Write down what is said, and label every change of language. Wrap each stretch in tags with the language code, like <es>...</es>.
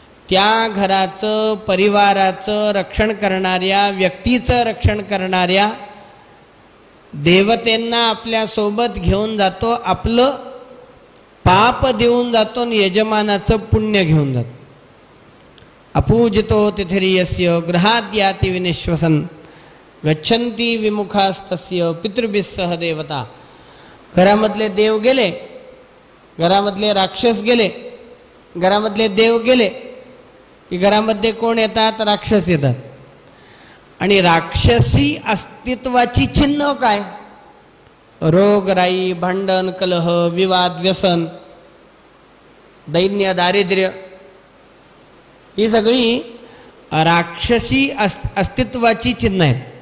<mr>त्या घराचं परिवाराचं रक्षण करणाऱ्या व्यक्तीचं रक्षण करणाऱ्या देवतेंना आपल्या सोबत घेऊन जातो, आपलं पाप देऊन जातो आणि यजमानाचं पुण्य घेऊन जातो.</mr> <sa>अपूजितो तिथिर्यस्य गृहाद् याति विनिश्वसन गच्छन्ति विमुखास्तस्य पितृभिः सह देवता.</sa> <mr>घरामधले देव गेले, घरामधले राक्षस गेले, घरामधले देव गेले की घरामध्ये कोण येतात? राक्षस येतात. आणि राक्षसी अस्तित्वाची चिन्ह काय? रोगराई, भांडण, कलह, विवाद, व्यसन, दैन्य, दारिद्र्य, ही सगळी राक्षसी अस्तित्वाची चिन्ह आहेत.</mr>